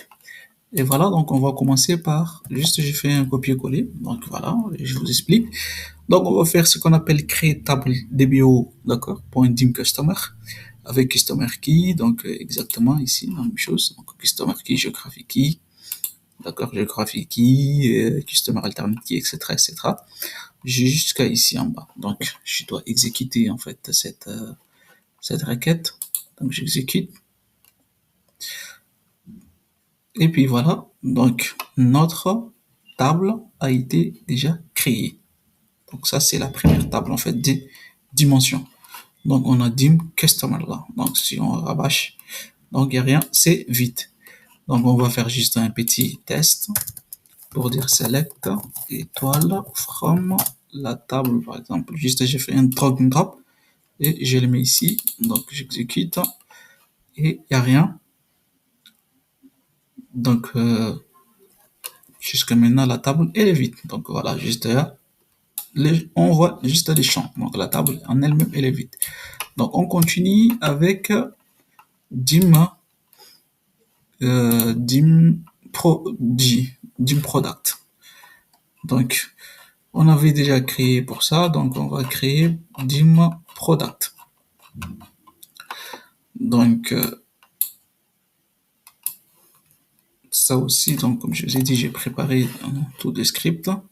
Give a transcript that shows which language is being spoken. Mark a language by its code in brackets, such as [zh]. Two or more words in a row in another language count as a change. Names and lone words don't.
[fr] Et voilà, donc on va commencer par, juste j'ai fait un copier-coller, donc voilà, je vous explique. Donc on va faire ce qu'on appelle créer table DBO, d'accord, pour un dim customer, avec customer key, donc exactement ici, la même chose, donc customer key, géographie key, d'accord, géographie key, customer alternate key, etc., etc. J'ai jusqu'à ici en bas, donc je dois exécuter en fait cette requête, donc j'exécute. Et puis voilà, donc notre table a été déjà créée. Donc ça, c'est la première table en fait des dimensions. Donc on a dim customer là. Donc si on rabâche, donc il n'y a rien, c'est vide. Donc on va faire juste un petit test pour dire select étoile from la table par exemple. Juste j'ai fait un [en] drag and drop [fr] et je le mets ici. Donc j'exécute et il n'y a rien. Donc jusqu'à maintenant la table elle est vide. Donc voilà, juste là, on voit juste les champs. Donc la table en elle-même elle est vide. Donc on continue avec dim dim dim product. Donc on avait déjà créé pour ça, donc on va créer dim product. Donc ça aussi, donc comme je vous ai dit, j'ai préparé tout le script.